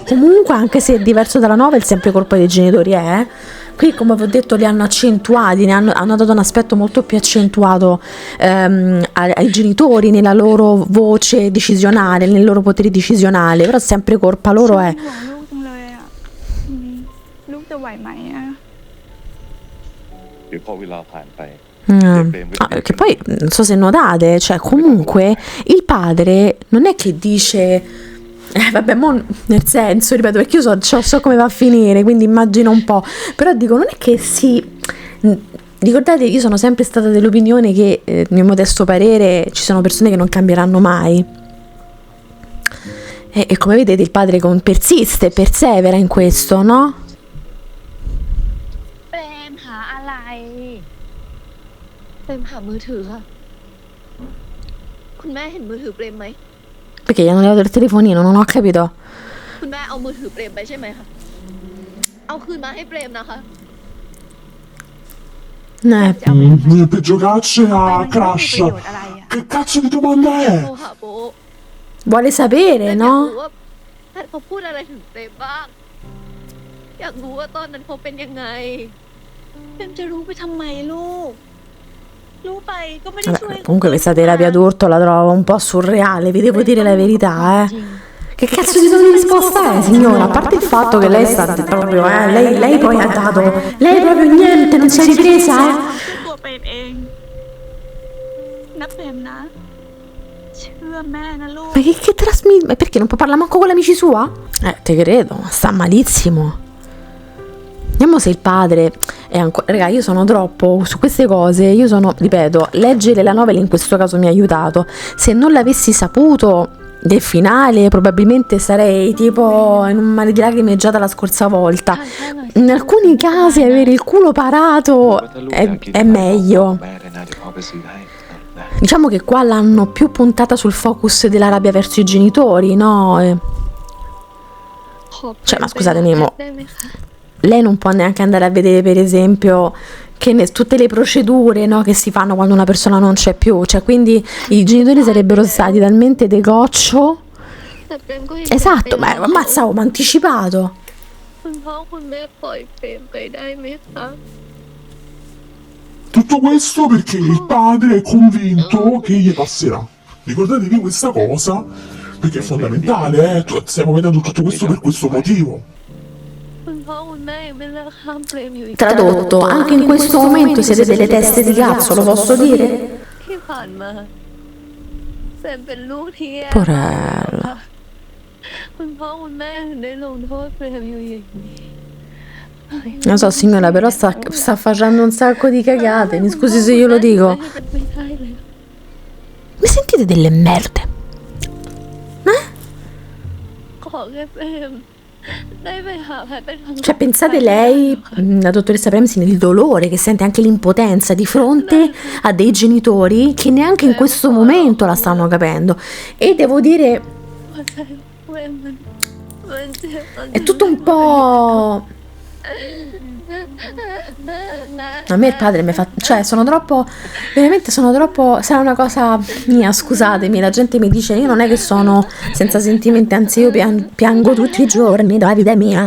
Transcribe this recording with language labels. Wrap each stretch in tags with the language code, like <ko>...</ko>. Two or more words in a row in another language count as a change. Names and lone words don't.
<it>Comunque, anche se è diverso dalla novel, è sempre colpa dei genitori, eh? Qui, come vi ho detto, li hanno accentuati, hanno dato un aspetto molto più accentuato ai genitori nella loro voce decisionale, nel loro potere decisionale, però sempre colpa loro è.</it> <th>ห่วงลูกจังเลยอ่ะลูกจะไหวไหมอ่ะ เดี๋ยวพอเวลาผ่านไป</th> <it>Che poi non so se notate, cioè comunque il padre non è che dice vabbè, nel senso, ripeto, perché io so come va a finire, quindi immagino un po', però dico, non è che ricordate, io sono sempre stata dell'opinione che nel mio modesto parere ci sono persone che non cambieranno mai, e come vedete il padre persiste, persevera in questo, no?</it> <th>เปรมหาอะไร เปรมหามือถือค่ะ คุณแม่เห็นมือถือเปรมไหม</th> <it>Perché gli hanno levato il telefonino, non ho capito.</it> <th>คุณแม่เอามือถือเปรมไปใช่ไหมคะ เอาคืนมาให้เปรมนะคะ</th> <it>Per giocarci a</it> <th>มันไม่มี</th> <it>Crash.</it> <th>ประโยชน์อะไรอ่ะ</th> <it>Che cazzo di domanda</it> <th>โทร</th> <it>è?</it> <th>หาโบ</th> <it>Vuole</it> <th>แพ</th> <it>sapere,</it> <th>ทย์อยาก</th> <it>no?</it> <th>รู้ว่าแพทย์เขาพูดอะไรถึงเปรมบ้าง อยากรู้ว่าตอนนั้นเขาเป็นยังไง เปรมจะรู้ไปทำไมลูก รู้ไปก็ไม่ได้ช่วย</th> <it>Vabbè, comunque questa terapia d'urto la trovo un po' surreale, vi devo dire la verità, eh. Che cazzo di risposta è, signora? A parte il fatto che lei sta proprio, lei poi ha dato, lei proprio niente, non si è ripresa, eh.</it> <th>ตัวเปรมเองนับเปรมนะ เชื่อแม่นะลูก</th> <it>Ma che trasmette? Ma perché non può parlare manco con l'amici sua? Te credo, sta malissimo. Vediamo se il padre è ancora... Raga, io sono troppo su queste cose, io sono, ripeto, leggere la novella in questo caso mi ha aiutato. Se non l'avessi saputo del finale probabilmente sarei tipo in un mare di lacrime già dalla scorsa volta. In alcuni casi avere il culo parato è meglio. Diciamo che qua l'hanno più puntata sul focus della rabbia verso i genitori, no? Cioè, ma scusate, Nemo,</it> <th>ได้ไหมคะ</th> <it>lei non può neanche andare a vedere, per esempio, tutte le procedure, no, che si fanno quando una persona non c'è più. Cioè, quindi i genitori sarebbero stati talmente de goccio.</it> <th>แต่เปรมก็ยัง</th> <it>Esatto, ma ammazzavo, ma anticipato.</it> <th>คุณพ่อคุณแม่ปล่อยเปรมไปได้ไหมคะ</th> <it>Tutto questo perché il padre è convinto che gli passerà. Ricordatevi questa cosa, perché è fondamentale, stiamo vedendo tutto questo per questo motivo.</it> <th>คุณพ่อคุณแม่ยังไม่เลิกห้ามเปรมอยู่อีก</th> <it>Tradotto, anche in questo momento siete delle teste di cazzo, lo posso dire?</it> <th>ที่ผ่านมาเปรมเป็นลูกที่แย่</th> <it>Porella.</it> <th>คุณพ่อคุณแม่ถึงได้ลงโทษเปรมอยู่อย่างนี้</th> <it>Non so signora, però sta facendo un sacco di cagate, mi scusi se io lo dico.</it> <th>ไม่ได้เลย</th> <it>Mi sentite delle merde?</it> <th>ขอแค่เปรมได้ไปหาแพทย์เป็นครั้ง</th> <it>Cioè, pensate lei, la dottoressa Premsi, nel dolore, che sente anche l'impotenza di fronte a dei genitori che neanche in questo momento la stanno capendo. E devo dire,</it> <th>หัวใจเปรมมันเจ็บ</th> <it>è tutto un po'... A me il padre mi fa... Cioè, sono troppo... Veramente sono troppo... Sarà una cosa mia, scusatemi. La gente mi dice, io non è che sono senza sentimenti, anzi io piango tutti i giorni, la vita è mia.</it>